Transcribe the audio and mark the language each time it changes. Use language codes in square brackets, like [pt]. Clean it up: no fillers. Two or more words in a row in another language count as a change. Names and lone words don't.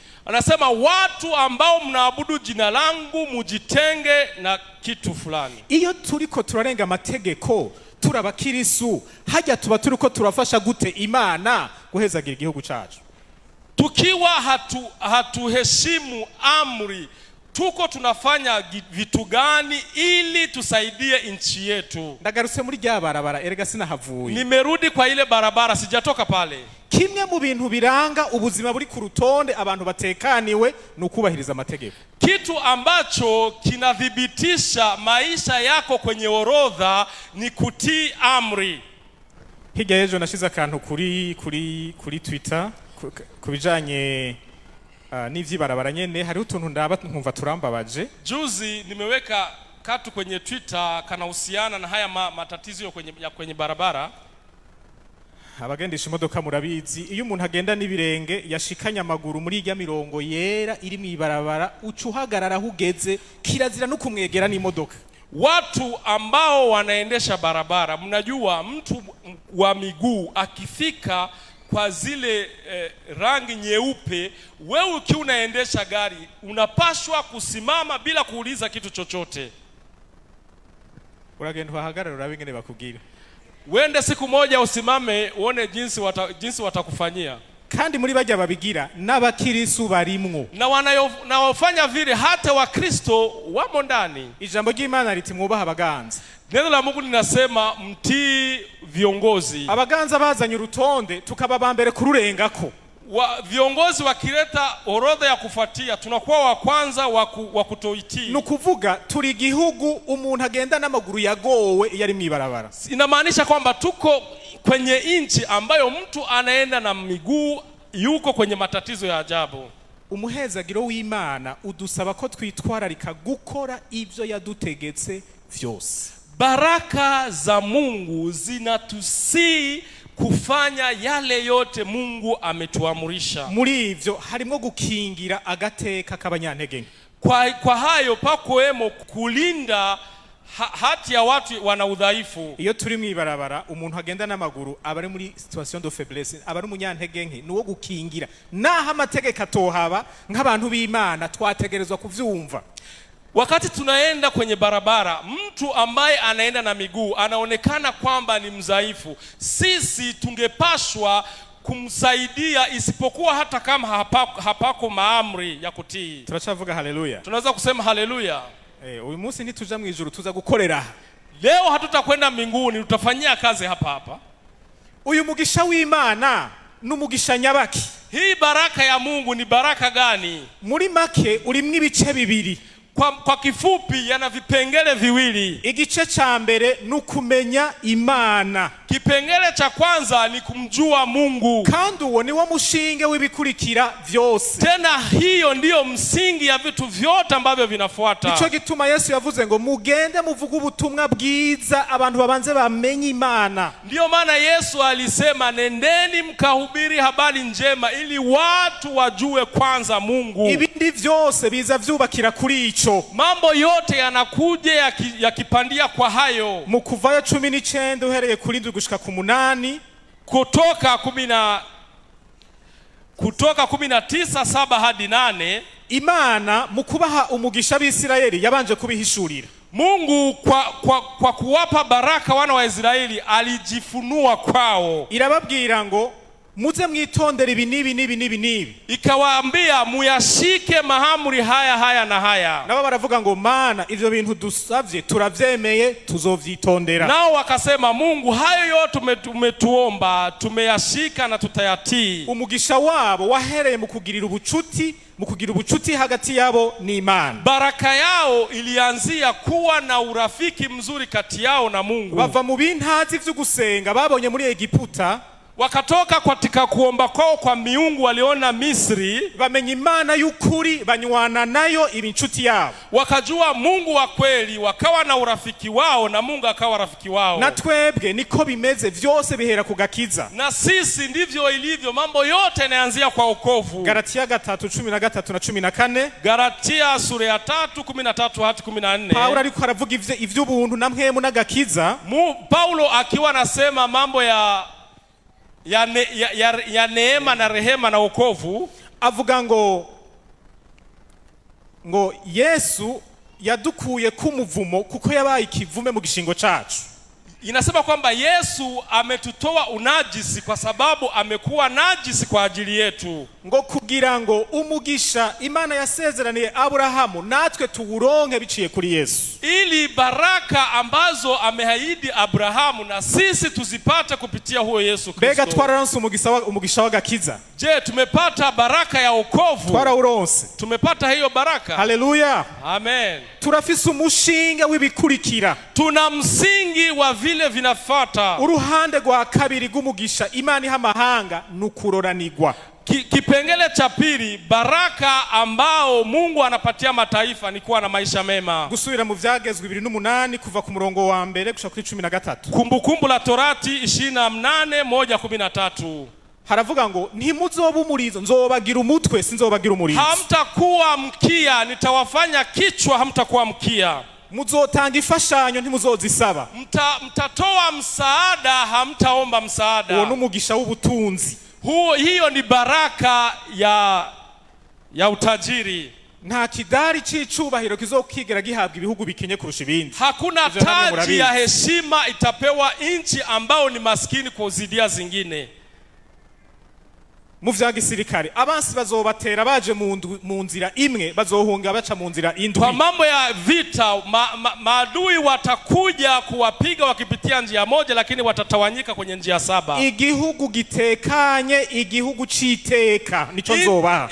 [sw] Anasema watu ambao mnaabudu jina langu mujitenge na kitu fulani. [rn] Iyo turiko turarenga amategeko turabakirisu, hajya tuba turiko turafasha gute Imana guhezagira igihugu cyacu? [sw] Tukiwa hatuheshimu amri, tuko tunafanya vitu gani ili tusaidie nchi yetu. [rn] Ndagarutse muri rya barabara erega sinahavuye. [sw] Nimerudi kwa ile barabara, sijatoka pale. [rn] Kimwe mu bintu biranga ubuzima buri ku rutonde abantu batekaniwe nukubahiriza amategeko. [sw] Kitu ambacho kinadhibitisha maisha yako kwenye orodha ni kutii amri. [rn] Hirya y'ejo nashize akantu kuri Twitter kubijanye n'ivyibarabara nyene, hari utuntu ndaba nkumva turambabaje. [sw] Juzi nimeweka katu kwenye Twitter kanahusiana na haya matatizo kwenye barabara. [rn] Abagendesha imodoka murabizi, iyo umuntu agenda n'ibirenge yashikanya amaguru muri irya mirongo yera iri mwibarabara ucuhagarara hugeze, kirazira no kumwegera n'imodoka. [sw] Watu ambao wanaendesha barabara, mnajua mtu wa miguu akifika kwa zile rangi nyeupe, wewe ukiwa unaendesha gari unapashwa kusimama bila kuuliza kitu chochote. [rn] Uragenda uhagarara urabe ingene bakubwira. [sw] Wende siku moja usimame uone jinsi watakufanyia. [rn] Kandi muri bajya babigira n'abakirisu barimwo. [sw] Na wafanya vile hata wakristo wamo ndani. [rn] Ijambo ry'Imana riti mwubaha abaganza. [sw] Neno la Mungu linasema mtii viongozi. [rn] Abaganza bazanye urutonde tukaba mbere kururengako. [sw] Viongozi wakileta orodha ya kufuatia tunakuwa wa kwanza wa kutoitii. [rn] Nukuvuga turi gihugu umuntu agenda n'amaguru yagowe yari mwibarabara. [sw] Inamaanisha kwamba tuko kwenye inchi ambayo mtu anaenda na miguu yuko kwenye matatizo ya ajabu. [rn] Umuhezagiro w'Imana udusaba ko twitwararika gukora ivyo yadutegetse vyose. [sw] Baraka za Mungu zinatusi kufanya yale yote Mungu ametuamurisha. [rn] Muri ivyo harimo gukingira agateka k'abanyantege. [sw] Kwa hayo pakoemo kulinda hati ya watu wana udhaifu. [rn] Iyo turi mwibarabara umuntu agenda n'amaguru abari muri [fr] situation de faiblesse, [rn] abari umunyantege nke nuwo gukingira. Naho amategeko atohaba nk'abantu b'Imana twategerezwa kuvyumva. [sw] Wakati tunaenda kwenye barabara, mtu ambaye anaenda na miguu anaonekana kwamba ni mzaifu. Sisi tungepashwa kumsaidia, isipokuwa hata kama hapako maamri ya kutii. [rn] Turachavuga haleluya. [sw] Tunaweza kusema haleluya. [rn] Uyu munsi ntituja mwijuru tuza gukorera. [sw] Leo hatutakwenda mbinguni, tutafanyia kazi hapa. [rn] Uyu mugisha w'Imana n'umugisha nyabaki. [sw] Hii baraka ya Mungu ni baraka gani? [rn] Muri make urimwe ibice bibiri. [sw] Kwa kifupi yana vipengele viwili. [rn] Igice cha mbere nukumenya Imana. [sw] Kipengele cha kwanza ni kumjua Mungu. [rn] Kandi uwo ni wo mushinge w'ibikurikira vyose. [sw] Tena hiyo ndiyo msingi ya vitu vyote ambavyo vinafuata. [rn] Nico gituma Yesu yavuze ngo mugende muvuge ubutumwa bwiza abantu babanze bamenye Imana. [sw] Ndiyo maana Yesu alisema nendeni mkahubiri habari njema ili watu wajue kwanza Mungu. [rn] Ibindi vyose biza vyubakira kuri ico. [sw] Mambo yote yanakuja yakipandia kwa hayo. [rn] Mukuvayo 19 uhereye kuri 7 gushika ku 8. [sw] Kutoka 19:7 hadi 8. [rn] Imana mukubaha umugisha b'Isirayeli yabanje kubihishurira. [sw] Mungu kwa kuwapa baraka wana wa Israeli alijifunua kwao. [rn] Irababwira ngo muze mwitondera ibi nibi. [sw] Ikawaambia muyashike mahamuri haya na haya. [rn] Nabo baravuga ngo Mana ivyo bintu dusavye turavyemeye tuzovyitondera. [sw] Nao wakasema Mungu hayo yote umetuomba tumeyashika na tutayatii. [rn] Umugisha wabo wahereye mu kugira ubucuti hagati yabo ni Imana. [sw] Baraka yao ilianzia kuwa na urafiki mzuri kati yao na Mungu. [rn] Bava mu bintazi vyo gusenga babonye muri Egiputa. [sw] Wakatoka katika kuomba kwao kwa miungu waliona Misri, [rn] bamenye Imana y'ukuri banywana nayo ibincuti yabo. [sw] Wakajua Mungu wa kweli, wakawa na urafiki wao na Mungu akawa rafiki wao. [rn] Na twebwe niko bimeze vyose bihera kugakiza. [sw] Na sisi ndivyo ilivyo, mambo yote yanaanzia kwa wokovu. Galatia 3:13 na 14. Galatia sura ya 3:13 hadi 14. [rn] Paulo ariko aravuga ivy'ubuntu na mpemu n'agakiza. [sw] Paulo akiwa anasema mambo ya neema na rehema na wokovu, [rn] avuga ngo Yesu yadukuye ku muvumo kuko yabaye ikivume mu gishingo cacu. [sw] Inasema kwamba Yesu ametutoa unajisi kwa sababu amekuwa najisi kwa ajili yetu. [rn] Ngo kugira ngo umugisha Imana yasezeraniye Abrahamu natwe tuwuronke biciye kuri Yesu. [sw] Ili baraka ambazo amehaidi Abrahamu na sisi tuzipate kupitia huyo Yesu Kristo. [rn] Bega twararonse umugisha w'agakiza. [sw] Je, tumepata baraka ya wokovu? [rn] Twarawuronse. [sw] Tumepata hiyo baraka. Haleluya. Amen. [rn] Turafise umushinga w'ibikurikira. [sw] Tuna msingi wa vile vinafuata. [rn] Uruhande rwa kabiri rw'umugisha Imana iha amahanga nukuroranirwa. [sw] Kipengele cha pili, baraka ambao Mungu anapatia mataifa ni kuwa na maisha mema. [rn] Gusubira mu Vyagezwe 2:8 kuva ku murongo wa mbere gushika kuri 13. [sw] Kumbukumbu la Torati 28:1-13. [rn] Haravuga ngo ntimuzoba umurizo nzobagira umutwe sinzobagira umurizo. [sw] Hamtakuwa mkia nitawafanya kichwa, hamtakuwa mkia. [rn] Muzotanga ifashanyo ntimuzozisaba. [sw] Mtatoa msaada, hamtaomba msaada. [rn] Uwo n'umugisha w'ubutunzi. [sw] Hiyo ni baraka ya utajiri. [rn] Nta kidari c'icubahiro kizokigera gihabwa ibihugu bikenye kurusha ibindi. [sw] Hakuna taji ya heshima itapewa inchi ambao ni maskini kuzidia zingine. [rn] Mu vya gisirikare abansi bazobatera baje mu nzira imwe, bazohunga baca mu nzira indwi. [sw] Kwa mambo ya vita maadui watakuja kuwapiga wakipitia njia moja, lakini watatawanyika kwenye njia 7. [rn] Igihugu gitekanye, igihugu citeka nico nzoba.